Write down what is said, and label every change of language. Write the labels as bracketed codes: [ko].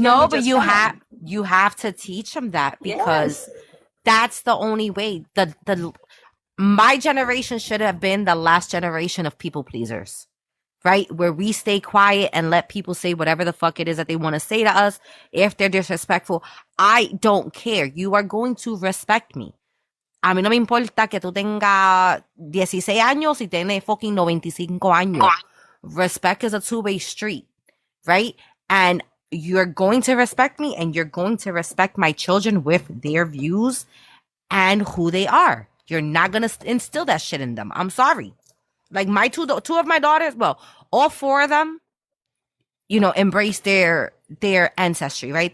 [en] no, but you have to teach them that, because that's the only way. My generation should have been the last generation of people pleasers, right? Where we stay quiet and let people say whatever the fuck it is that they want to say to us. If they're disrespectful, I don't care. You are going to respect me. [es] A mí no me importa que tú tengas 16 años y tienes fucking 95 años. [en] Respect is a two-way street, right? And you're going to respect me, and you're going to respect my children with their views and who they are. You're not going to instill that shit in them. I'm sorry. Like my two of my daughters, well, all four of them, you know, embrace their ancestry, right?